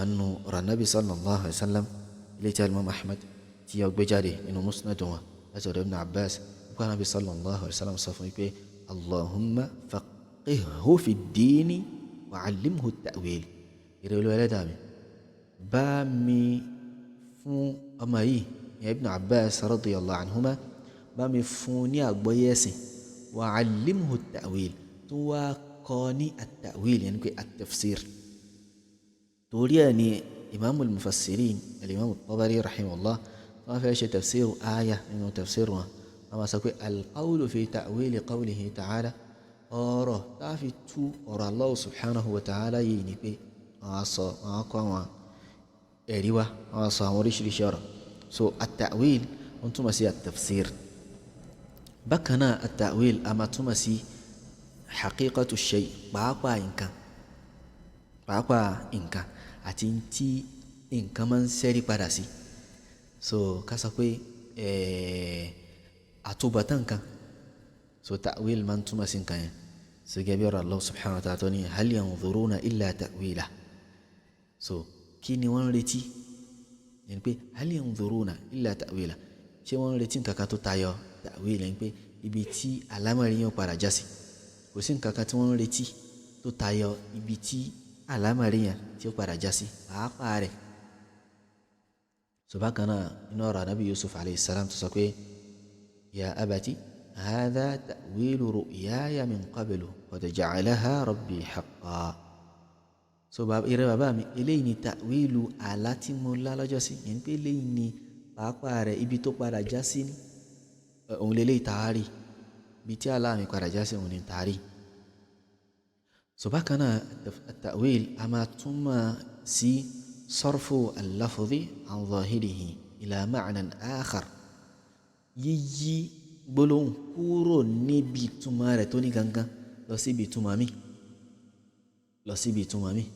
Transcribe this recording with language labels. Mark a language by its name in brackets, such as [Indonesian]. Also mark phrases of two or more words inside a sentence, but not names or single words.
[Yoruba] nínú ọ̀rọ̀ Nabi [Arabic] صلى الله عليه وسلم [Yoruba] ilé tí Imam Ahmad tí yọ gbé jáde nínú musnad wọn láti ọ̀dọ̀ Ibn Abbas nípa Nabi [Arabic] صلى الله عليه وسلم [Yoruba] sọ fún mi pé [Arabic] اللهم فقهه في الدين وعلمه التأويل [Yoruba] ìrẹ́ olú ẹlẹ́dàá mi bá mi fún ọmọ yìí Ibn Abbas [Arabic] رضي الله عنهما [Yoruba] bá mi fún ní àgbọ́yé ẹ̀sìn [Arabic] وعلمه التأويل [Yoruba] tó wá kọ́ ní at-ta'wil yẹn ni pé at-tafsir. torí ẹ̀ ni [Arabic] إمام المفسرين الإمام الطبري رحمه الله [Yoruba] wọ́n fẹ́ ṣe tafsir aya nínú tafsir wọn wọ́n máa sọ pé [Arabic] القول في تأويل قوله تعالى [Yoruba] ọ̀rọ̀ táàfi tú ọ̀rọ̀ [Arabic] الله سبحانه وتعالى [Yoruba] yìí ni pé wọ́n kọ́ àwọn ẹ̀rí wa wọ́n sọ àwọn oríṣiríṣi ọ̀rọ̀. so at-ta'wil wọ́n túmọ̀ sí at-tafsir. bákan náà at-ta'wil a máa túmọ̀ sí [Arabic] حقيقة شيء [Yoruba] pàápàá nǹkan àti tí nǹkan máa ń ṣẹ́rí padà sí. so ká sọ pé àtúbọ̀tán nǹkan so ta'wil máa ń túmọ̀ sí nǹkan yẹn. so gẹ́gẹ́ bí ọ̀rọ̀ [Arabic] الله سبحانه وتعالى [Yoruba] tó ní [Arabic] هل ينظرون إلا تأويله. [Yoruba] so kí ni wọ́n ń retí yẹn pé [Arabic] هل ينظرون إلا تأويله [Yoruba] ṣé wọ́n ń retí nǹkan kan tó tayọ ta'wil yẹn pé ibi tí àlámọ̀rí yẹn padà já sí kò sí nǹkan kan tí wọ́n ń retí tó tayọ ibi tí àlámọ̀rí yẹn tí ó padà já sí pàápàá rẹ̀. so bákan náà inú ọ̀rọ̀ Nabi Yusuf [Arabic] عليه السلام [Yoruba] tó sọ pé [Arabic] يا أبت هذا تأويل رؤياي من قبل قد جعلها ربي حقا. [Yoruba] so ìrẹ bàbá mi eléyìí ni ta'wilu àlá tí mo lá lọ́jọ́ sí yẹn pé eléyìí ni pàápàá rẹ̀ ibi tó padà já sí òun lélẹ́yìí tààrí ibi tí àlá mi padà já sí òun ni tààrí. so bákan náà at-ta'wil a máa túmọ̀ sí [Arabic] صرف اللفظ عن ظاهره إلى معنى آخر, [Yoruba] yíyí gbólóhùn kúrò níbi ìtumọ̀ rẹ̀ tó ní gangan lọ síbi ìtumọ̀ mi.